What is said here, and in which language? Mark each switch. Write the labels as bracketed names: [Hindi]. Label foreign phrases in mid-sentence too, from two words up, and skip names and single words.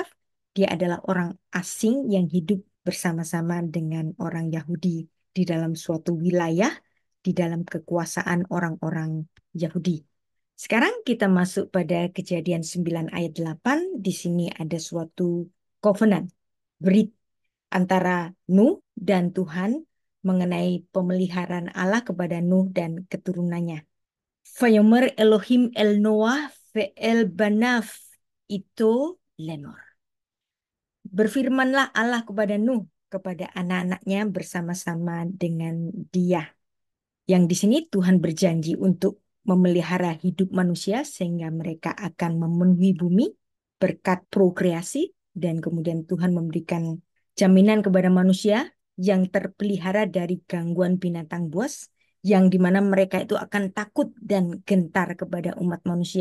[Indonesian] Dia adalah orang asing yang hidup bersama-sama dengan orang Yahudi di dalam suatu wilayah, di dalam kekuasaan orang-orang Yahudi. Sekarang kita masuk pada Kejadian 9 ayat 8. Di sini ada suatu covenant, berit antara Nuh dan Tuhan mengenai pemeliharaan Allah kepada Nuh dan keturunannya. [Hebrew] ויאמר אלהים אל נח ואל בניו אתו לאמר. [Indonesian] Berfirmanlah Allah kepada Nuh, kepada anak-anaknya bersama-sama dengan dia. Yang di sini Tuhan berjanji untuk memelihara hidup manusia sehingga mereka akan memenuhi bumi berkat prokreasi dan kemudian Tuhan memberikan jaminan kepada manusia yang terpelihara dari gangguan binatang buas yang dimana mereka itu akan takut dan gentar kepada umat manusia.